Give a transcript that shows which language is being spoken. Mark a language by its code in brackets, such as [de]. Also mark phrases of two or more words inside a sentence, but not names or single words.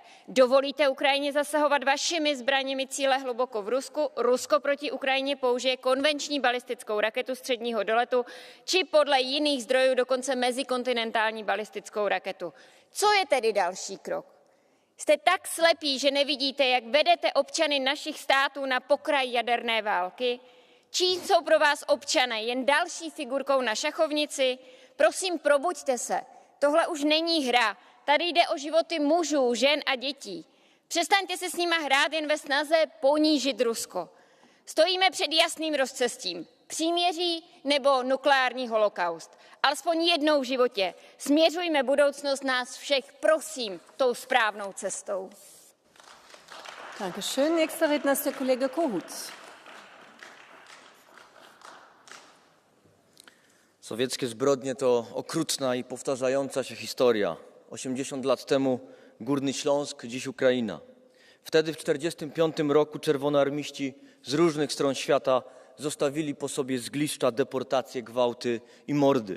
[cs] Dovolíte Ukrajině zasahovat vašimi zbraněmi cíle hluboko v Rusku, Rusko proti Ukrajině použije konvenční balistickou raketu středního doletu, či podle jiných zdrojů dokonce mezikontinentální balistickou raketu. Co je tedy další krok? Jste tak slepí, že nevidíte, jak vedete občany našich států na pokraj jaderné války? Čím jsou pro vás občané? Jen další figurkou na šachovnici? Prosím, probuďte se. Tohle už není hra. Tady jde o životy mužů, žen a dětí. Přestaňte se s nima hrát jen ve snaze ponížit Rusko. Stojíme před jasným rozcestím. Příměří nebo nukleární holokaust. Alespoň jednou v životě. Směřujme budoucnost nás všech, prosím, tou správnou cestou. [de] Dankeschön. Nächster Redner ist der Kollege Kohut. [pl] Sowieckie zbrodnie to okrutna i powtarzająca się historia. 80 lat temu Górny Śląsk, dziś Ukraina. Wtedy w 1945 roku czerwonoarmiści z różnych stron świata zostawili po sobie zgliszcza, deportacje, gwałty i mordy.